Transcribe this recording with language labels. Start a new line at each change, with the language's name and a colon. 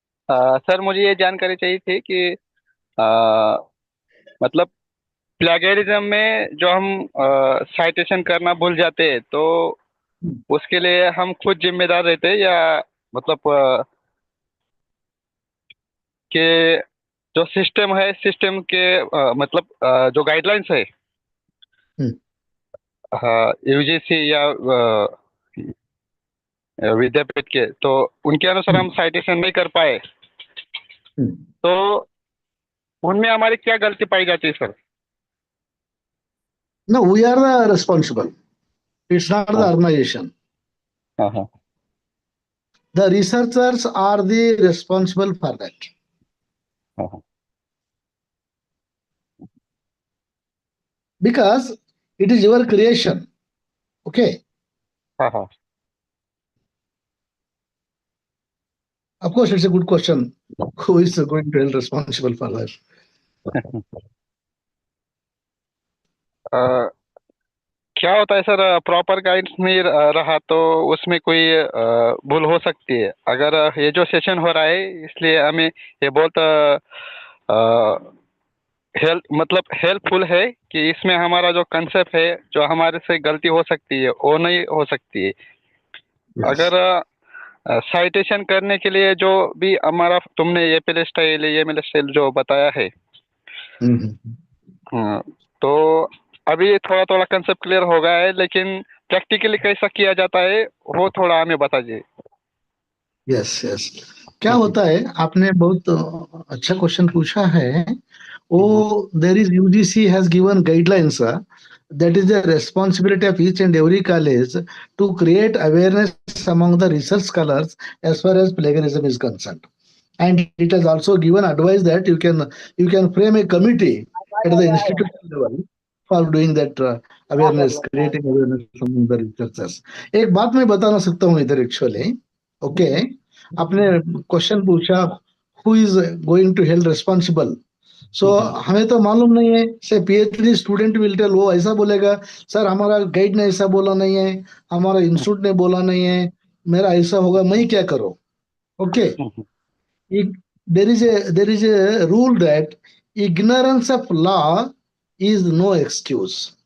Hindi: Sir मुझे ये जानकारी चाहिए थी कि मतलब प्लेगरिज्म में जो हम साइटेशन करना भूल जाते हैं तो उसके लिए हम खुद जिम्मेदार रहते हैं या मतलब कि जो सिस्टम है सिस्टम के मतलब जो गाइडलाइंस है यूजीसी या विद्यापीठ के तो उनके अनुसार हम साइटेशन नहीं कर पाए तो उनमें हमारी क्या गलती पाई जाती है sir?
English: No, we are the responsible. It's not the organization. The researchers are the responsible for that. Because it is your creation. Okay. Of course, it's a good question. Who is going to be responsible for that?
Hindi: क्या होता है sir proper guides नहीं रहा तो उसमें कोई भूल हो सकती है. अगर ये जो सेशन हो रहा है इसलिए हमें ये बहुत हेल्पफुल है कि इसमें हमारा जो कंसेप्ट है जो हमारे से गलती हो सकती है वो नहीं हो सकती है. अगर साइटेशन करने के लिए जो भी हमारा तुमने ये पहले स्टाइल जो बताया है तो अभी थोड़ा थोड़ा कंसेप्ट क्लियर हो गया है लेकिन प्रैक्टिकली कैसा किया जाता है वो थोड़ा हमें बताइए. यस यस क्या होता है आपने बहुत अच्छा क्वेश्चन पूछा है.
English: वो there is UGC has given guidelines that is the responsibility of each and every college to create awareness among the research scholars as far as plagiarism is concerned. And it has also given advice that you can frame a committee at the institutional level for doing that awareness, creating awareness among the researchers.
Hindi: एक बात मैं बताना सकता हूँ इधर actually.
English: okay,
Hindi: आपने question पूछा
English: who is going to held responsible.
Hindi: सो हमें तो मालूम नहीं है.
English: से PhD student will tell,
Hindi: वो ऐसा बोलेगा सर हमारा गाइड ने ऐसा बोला नहीं है, हमारा इंस्टीट्यूट ने बोला नहीं है, मेरा ऐसा होगा, मैं क्या करूं.
English: Okay, there is a rule that ignorance of law is no excuse.